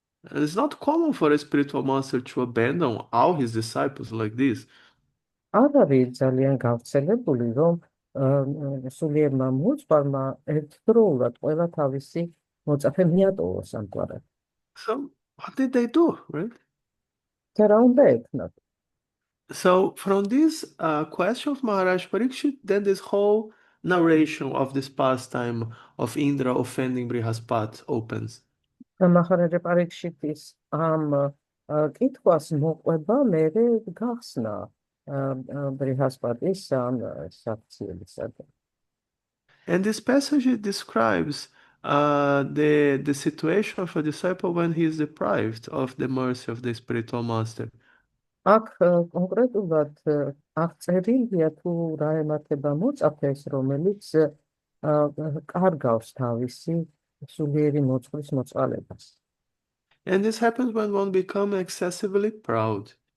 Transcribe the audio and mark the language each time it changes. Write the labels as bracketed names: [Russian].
[English] It's not common for a spiritual master to abandon all his disciples like this. [Georgian] არ არის ძალიან გავრცელებული, რომ სულიერმა მოძღვარმა ერთდროულად ყველა თავისი მოწაფე მიატოვოს ამგვარად. [English] So what did they do, right? [Georgian] და რა უნდა ექნათ? [English] So from this question of Maharaj Parikshit, then this whole narration of this pastime of Indra offending Brihaspati opens. [Georgian] და მაჰარაჯა პარიქშიტის ამ კითხვას მოყვება მერე გახსნა ბრიჰასპატის ამ საქციელისაგან. [English] And this passage describes the situation of a disciple when he is deprived of the mercy of the spiritual master. [Georgian] აქ კონკრეტულად აღწერილია თუ რა ემართება მოწაფეს, რომელიც კარგავს თავისი სულიერი მოძღვრის მოწყალებას. [English] And this happens when one becomes excessively proud.